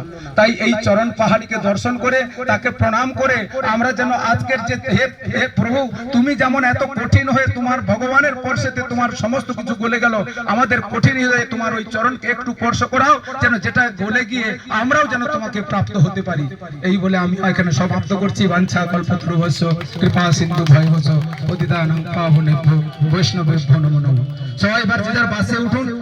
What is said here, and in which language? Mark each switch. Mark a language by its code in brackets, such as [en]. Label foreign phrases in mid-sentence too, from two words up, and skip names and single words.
[bn] তাই এই চরণ পাহাড়িকে দর্শন করে, তাকে প্রণাম করে আমরা যেন আজকের যে হে প্রভু, তুমি যেমন এত কঠিন হয়ে তোমার ভগবানের স্পর্শেতে তোমার সমস্ত কিছু গলে গেল, আমাদের কঠিন হৃদয়ে তোমার ওই চরণকে একটু স্পর্শ করাও, যেন যেটা গলে গিয়ে আমরাও যেন তোমাকে প্রাপ্ত হতে পারি। এই বলে আমি এখানে সমাপ্ত করছি। [sa] বাঞ্ছা কল্পতরুভ্যশ্চ কৃপা সিন্ধু ভয়বশ পতিতানাং পাবনেভ্যো বৈষ্ণবেভ্যো নমো নমঃ। [bn] সবাই এবার যে যার বাসে উঠুন।